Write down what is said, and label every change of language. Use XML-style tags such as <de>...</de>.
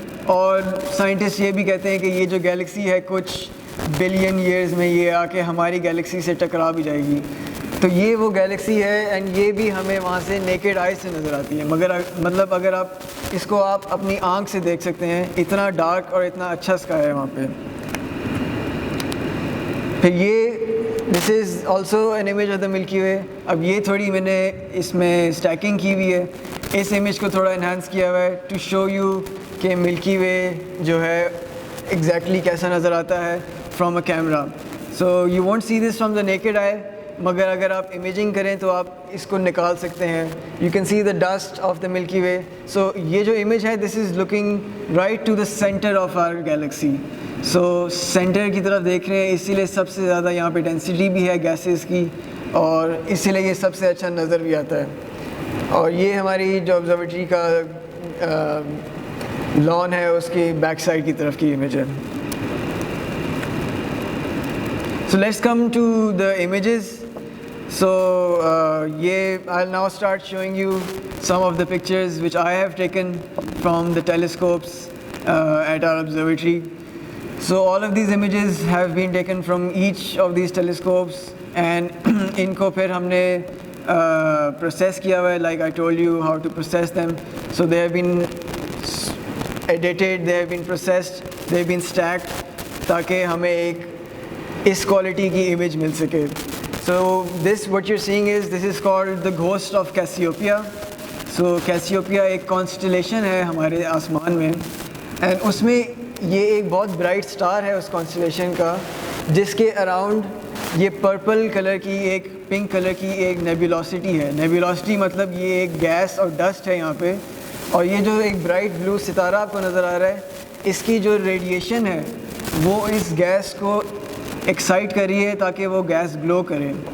<ur>اور سائنٹسٹ یہ بھی کہتے ہیں کہ یہ جو گیلیکسی ہے کچھ بلین ایئرز میں یہ آ کے ہماری گیلیکسی سے ٹکرا بھی جائے گی. تو یہ وہ گیلیکسی ہے, اینڈ یہ بھی ہمیں وہاں سے نیکڈ آئی سے نظر آتی ہے. مگر مطلب اگر آپ اس کو آپ اپنی آنکھ سے دیکھ سکتے ہیں, اتنا ڈارک اور اتنا اچھا اسکائی ہے وہاں پہ.</ur> <en>پھر یہ this is also an image of the Milky Way.</en> <ur>اب یہ تھوڑی میں نے اس میں اسٹیکنگ کی ہوئی ہے, اس امیج کو تھوڑا انہینس کیا ہوا ہے</ur> <en>to show you</en> <ur>کہ ملکی وے جو ہے ایگزیکٹلی کیسا نظر آتا ہے</ur> <en>From a camera. So you won't see this from the naked eye,</en> <ur>مگر اگر آپ امیجنگ کریں تو آپ اس کو نکال سکتے ہیں.</ur> <en>You can see the dust of the Milky Way. So</en> <ur>یہ جو امیج ہے</ur> <en>This is looking right to the centre of our galaxy.</en> <ur>So centre کی طرف دیکھ رہے ہیں, اسی لیے سب سے زیادہ یہاں پہ ڈینسٹی بھی ہے گیسز کی, اور اسی لیے یہ سب سے اچھا نظر بھی آتا ہے. اور یہ ہماری جو آبزرویٹری کا لان ہے اس کی بیک سائڈ کی طرف کی امیج ہے.</ur> <en>So let's come to the images. So I'll now start showing you some of the pictures which I have taken from the telescopes at our observatory. So all of these images have been taken from each of these telescopes, and</en> <ur>inko phir humne process kiya hua hai,</ur> <en>like I told you how to process them. So they have been edited, they have been processed, they have been stacked</en> <ur>تاکہ ہمیں ایک اس quality کی image مل سکے.</ur> <en>So this what you seeing is this is called the ghost of Cassiopeia.</en> <ur>سو کیسیوپیا ایک constellation ہے ہمارے آسمان میں, اینڈ اس میں یہ ایک بہت برائٹ اسٹار ہے اس کانسٹلیشن کا, جس کے اراؤنڈ یہ پرپل کلر کی ایک پنک کلر کی ایک نیبولوسٹی ہے. نیبولوسٹی مطلب یہ ایک گیس اور ڈسٹ ہے یہاں پہ, اور یہ جو ایک برائٹ بلو ستارہ آپ کو نظر آ رہا ہے اس کی جو ریڈیشن ہے وہ اس گیس کو ایکسائٹ کر رہی ہے تاکہ وہ گیس گلو کرے.</ur>